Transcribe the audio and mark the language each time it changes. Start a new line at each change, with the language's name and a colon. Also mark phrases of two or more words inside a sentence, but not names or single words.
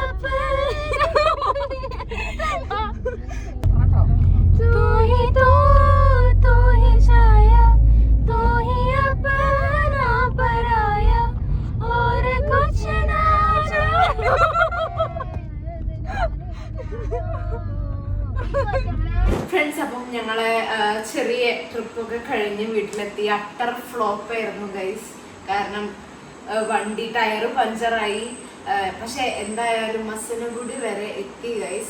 Hindi: तू ही छाया, तू ही अपना पराया, और कुछ ना
Malayalam: ഫ്രണ്ട്സ്, അപ്പം ഞങ്ങളെ ചെറിയ ട്രിപ്പൊക്കെ കഴിഞ്ഞ് വീട്ടിലെത്തി.
English: utter flop
Malayalam: ആയിരുന്നു ഗൈസ്. കാരണം വണ്ടി ടയർ പഞ്ചറായി. പക്ഷെ എന്തായാലും മസനഗുഡി വരെ എത്തി ഗൈസ്.